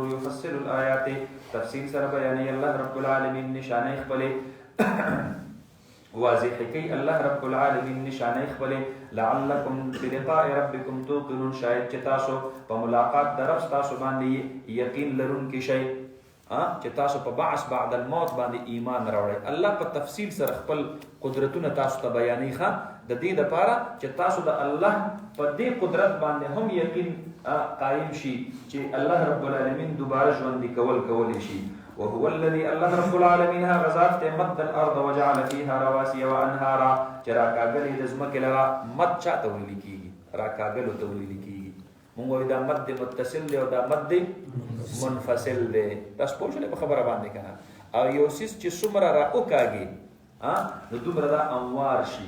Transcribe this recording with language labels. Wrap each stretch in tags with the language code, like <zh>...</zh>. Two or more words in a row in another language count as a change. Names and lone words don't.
<ar>یفصل الآیات،</ar> <ps>تفصیل سره بیانوي</ps> <ar>الله رب العالمین</ar> <ps>نشانې خپلې واضح کوي</ps> <ar>الله رب العالمین</ar> <ps>نشانې خپلې.</ps> <ar>لعلکم بلقاء ربکم توقنون،</ar> <ps>شاید چې تاسو په ملاقات د رب تاسو باندې یقین لرونکي شئ، چې تاسو په</ps> <ar>بعث بعد الموت</ar> <ps>باندې ایمان راوړئ. الله په تفصیل سره خپل قدرتونه تاسو ته بیانوي د دې دپاره چې تاسو د الله په دې قدرت باندې هم یقین قایم شي چې</ps> <ar>الله رب العالمین</ar> <ps>دوباره ژوندي کولی شي.</ps> <ar>وهو الذي الله رب العالمین</ar> <ps>هغه ذات دی</ps> <ar>مد الارض وجعل فيها رواسي وانهارا،</ar> <ps>چې راکاږلې د ځمکې لره. مد چاته ویل کېږي؟ راکاږلو ته ویل کېږي. مونږ وایو دا</ps> <ar>مد متصل</ar> <ps>دی او دا</ps> <ar>مد منفصل</ar> <ps>دی. تاسو پوه شولې په خبره باندې که نه؟ او یو څیز چې څومره را وکاږي نو دومره دا اموار شي.</ps>